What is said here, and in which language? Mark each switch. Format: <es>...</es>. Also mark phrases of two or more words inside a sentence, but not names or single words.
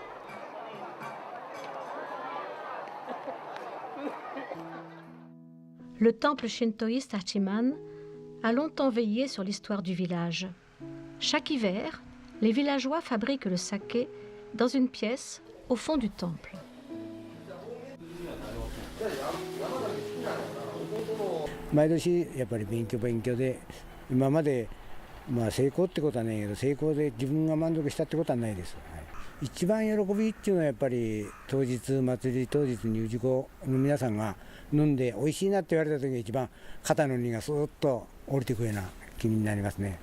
<fr>Le temple shintoïste Hachiman a longtemps veillé sur l'histoire du village. Chaque hiver, les villageois fabriquent le saké dans une pièce au fond du temple.</fr> <ja>毎年やっぱり勉強で今まで成功ってことはないけど成功で自分が満足したってことはないです、はい、 一番喜びっていうのはやっぱり当日祭り当日に氏子の皆さんが飲んで美味しいなって言われた時が一番肩の荷がスーッと降りてくるような気になりますね。</ja>